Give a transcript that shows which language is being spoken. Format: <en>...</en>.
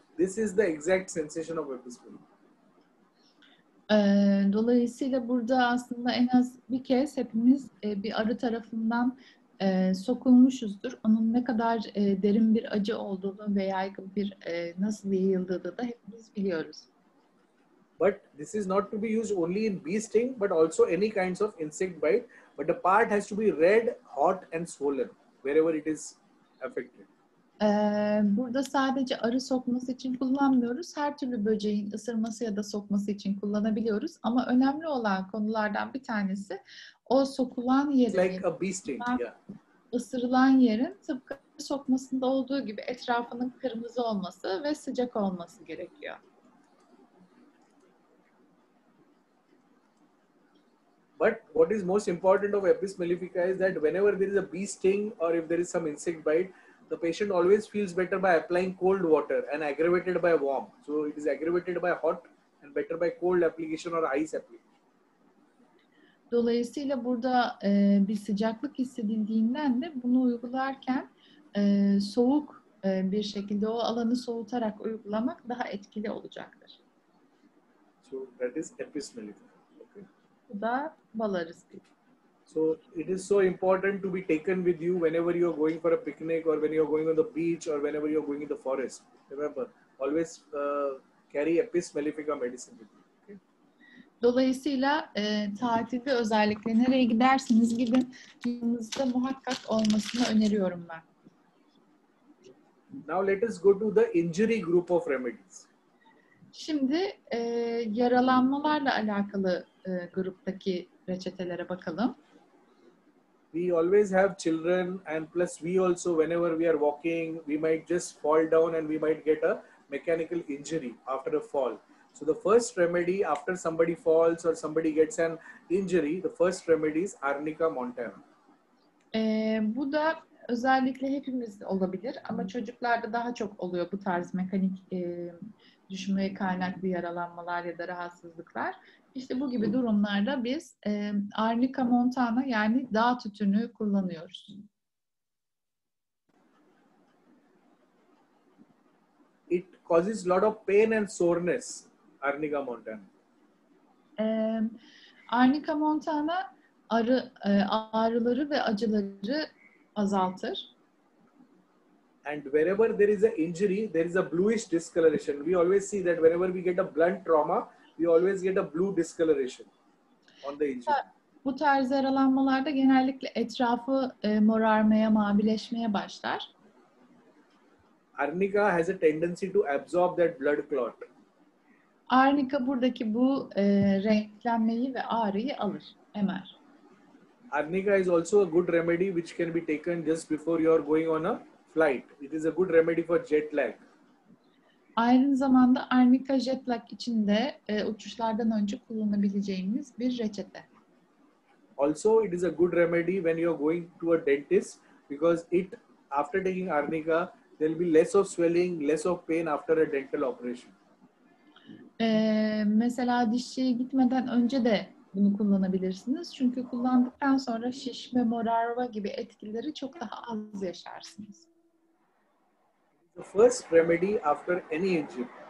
<en>This is the exact sensation of Apis mellifera.</en> <tr>Dolayısıyla burada aslında en az bir kez hepimiz bir arı tarafından sokulmuşuzdur. Onun ne kadar derin bir acı olduğunu ve yaygın bir nasıl yayıldığını da hepimiz biliyoruz.</tr> <en>But this is not to be used only in bee sting, but also any kinds of insect bite. But the part has to be red, hot and swollen wherever it is affected.</en> <tr>Burada sadece arı sokması için kullanmıyoruz. Her türlü böceğin ısırması ya da sokması için kullanabiliyoruz. Ama önemli olan konulardan bir tanesi o sokulan yerin,</tr> <en>Like a bee sting, yeah.</en> <tr>ısırılan yerin tıpkı sokmasında olduğu gibi etrafının kırmızı olması ve sıcak olması gerekiyor.</tr> <en>But what is most important of Apis mellifera is that whenever there is a bee sting or if there is some insect bite, the patient always feels better by applying cold water and aggravated by warm. So it is aggravated by hot and better by cold application or ice application.</en> <tr>Dolayısıyla burada bir sıcaklık hissedildiğinden de bunu uygularken soğuk bir şekilde o alanı soğutarak uygulamak daha etkili olacaktır.</tr> <en>So that is Apis mellifera. Okay.</en> <tr>Bu da bal arısı.</tr> <en>So it is so important to be taken with you whenever you are going for a picnic or when you are going on the beach or whenever you are going in the forest. Remember, always carry Apis mellifera medicine with you. Okay?</en> <tr>Dolayısıyla tatilde özellikle nereye giderseniz gidin yanınızda muhakkak olmasını öneriyorum ben.</tr> <en>Now let us go to the injury group of remedies.</en> <tr>Şimdi yaralanmalarla alakalı gruptaki reçetelere bakalım.</tr> <en>We always have children, and plus we also, whenever we are walking, we might just fall down and we might get a mechanical injury after a fall. So the first remedy after somebody falls or somebody gets an injury, the first remedy is Arnica montana.</en> <tr>Bu da özellikle hepimiz olabilir ama çocuklarda daha çok oluyor bu tarz mekanik düşmeye kaynaklı yaralanmalar ya da rahatsızlıklar. İşte bu gibi durumlarda biz Arnica montana yani dağ tütünü kullanıyoruz.</tr> <en>It causes lot of pain and soreness, Arnica montana.</en> <tr>Arnica montana ağrıları ve acıları azaltır.</tr> <en>And wherever there is an injury, there is a bluish discoloration. We always see that whenever we get a blunt trauma, we always get a blue discoloration on the injury.</en> <tr>Bu tarz yaralanmalarda genellikle etrafı morarmaya, mavileşmeye başlar.</tr> <en>Arnica has a tendency to absorb that blood clot.</en> <tr>Arnica buradaki bu renklenmeyi ve ağrıyı alır, emer.</tr> <en>Arnica is also a good remedy which can be taken just before you are going on a flight. It is a good remedy for jet lag.</en> <tr>Aynı zamanda Arnica jet lag için de uçuşlardan önce kullanabileceğimiz bir reçete.</tr> <en>Also, it is a good remedy when you are going to a dentist because after taking Arnica, there will be less of swelling, less of pain after a dental operation.</en> <tr>Mesela dişçiye gitmeden önce de bunu kullanabilirsiniz. Çünkü kullandıktan sonra şişme, morarma gibi etkileri çok daha az yaşarsınız.</tr> <en>The first remedy after any injury.</en>